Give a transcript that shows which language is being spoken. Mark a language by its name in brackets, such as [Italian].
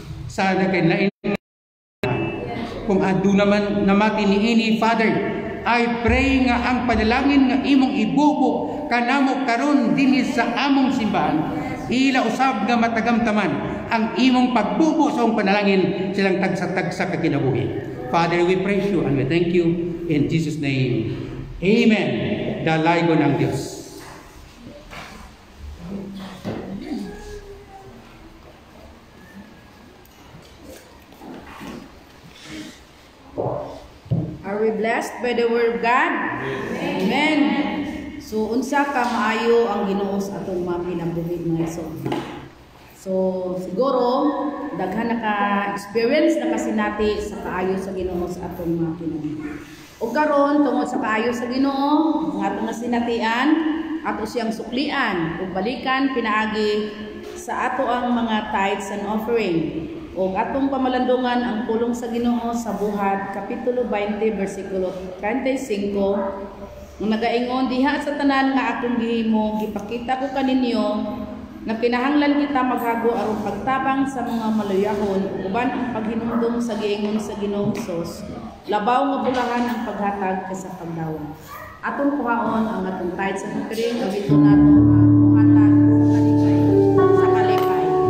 [Cebuano] Sana kay lain kung adu naman namati ni ini, Father, I pray nga ang panalangin nga imong ibubo kanamo karon dinhi sa among simbahan, ila usab nga matagamtaman ang imong pagbubo sa among panalangin silang tagsa-tagsa ka kinabuhi. [English] Father, we praise you and we thank you in Jesus' name. [Cebuano] Amen. Dalaygon ang Diyos. [English] Are we blessed by the word of God? Amen. [Cebuano] So unsa ka maayo ang Ginoo sa atong mga kinabuhi mga igsoon. So siguro daghan na ka experience na kasinati sa kaayo sa Ginoo sa atong mga kinabuhi. O karon tungod sa kaayo sa Ginoo, ang atong nasinatian, ato siyang suklian ug balikan pinaagi sa ato ang mga tithes and offering. O atong pamalandungan ang pulong sa Ginoo sa Buhat kapitulo 20 bersikulo 35 nga nagaingon, diha sa tanan nga akong gihimo gipakita ko kaninyo nga kinahanglan kita maghago aron pagtabang sa mga maluyahon uban ang paghinumdum sa giingon sa Ginoong Hesus labaw nga bulahan ang paghatag kaysa pagdawat. Atong kuhaon ang atong tithes and offering ug ito nato buhatan sa kalipay.